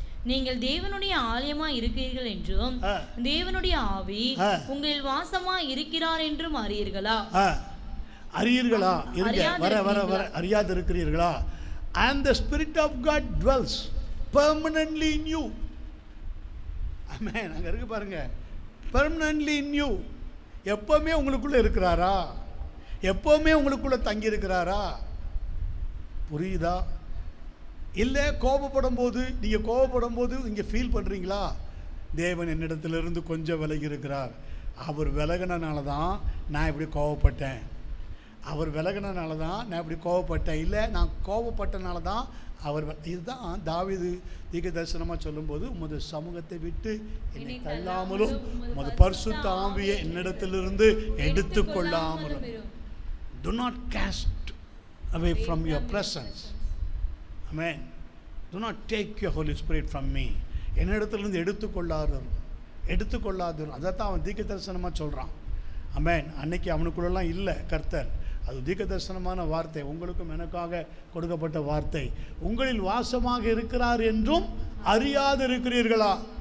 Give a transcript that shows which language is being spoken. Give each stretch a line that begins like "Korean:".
Tamil: நீங்கள் தேவனுடைய ஆலயமா இருக்கிறீர்கள் என்றும் தேவனுடைய ஆவி உங்களில் வாசமா இருக்கிறார் என்றும் அறியீர்களா? அறியீர்களா? வர அறியாது இருக்கிறீர்களா?
English: And the Spirit of God dwells permanently in you. Amen.
Tamil: அங்க இருக்கு பாருங்க,
English: permanently in you.
Tamil: எப்பவுமே உங்களுக்குள்ள இருக்கிறாரா? எப்பவுமே உங்களுக்குள்ள தங்கி இருக்கிறாரா? புரியுதா? இல்லை கோபப்படும் போது, நீங்கள் கோபப்படும் போது இங்கே ஃபீல் பண்ணுறீங்களா? தேவன் என்னிடத்திலிருந்து கொஞ்சம் விலகி இருக்கிறார். அவர் விலகினால தான் நான் இப்படி கோபப்பட்டேன். அவர் விலகினால தான் நான் இப்படி கோபப்பட்டேன். இல்லை நான் கோபப்பட்டனால தான் அவர். இதுதான் தாவீது தீர்க்க தரிசனமாக சொல்லும்போது, உமது சமூகத்தை விட்டு என்னை தள்ளாமலும் உமது பரிசுத்த ஆவியை என்னிடத்திலிருந்து எடுத்துக்கொள்ளாமலும்.
English: Do not cast away from your presence. Amen. Do not take your Holy Spirit from me.
Tamil: என்னிடத்திலிருந்து எடுத்துக்கொள்ளாதரும். அதைத்தான் அவன் தீர்க்க தரிசனமாக சொல்கிறான். அமேன். அன்னைக்கு அவனுக்குள்ளெல்லாம் இல்லை கர்த்தர். அது தீர்க்க தரிசனமான வார்த்தை, உங்களுக்கும் எனக்காக கொடுக்கப்பட்ட வார்த்தை. உங்களில் வாசமாக இருக்கிறார் என்றும் அறியாது இருக்கிறீர்களா?